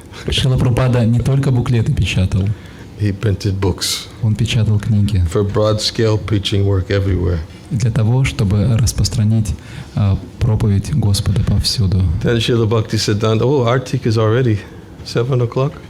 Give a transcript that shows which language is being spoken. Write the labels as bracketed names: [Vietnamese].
[Russian] Шрила Прабхупада не только буклеты печатал, [English] he printed books [Russian] он печатал книги [English] for broad-scale preaching work everywhere. [Russian] для того, чтобы распространить проповедь Господа повсюду. [English] Then Srila Bhaktisiddhanta, Artik is already 7 o'clock.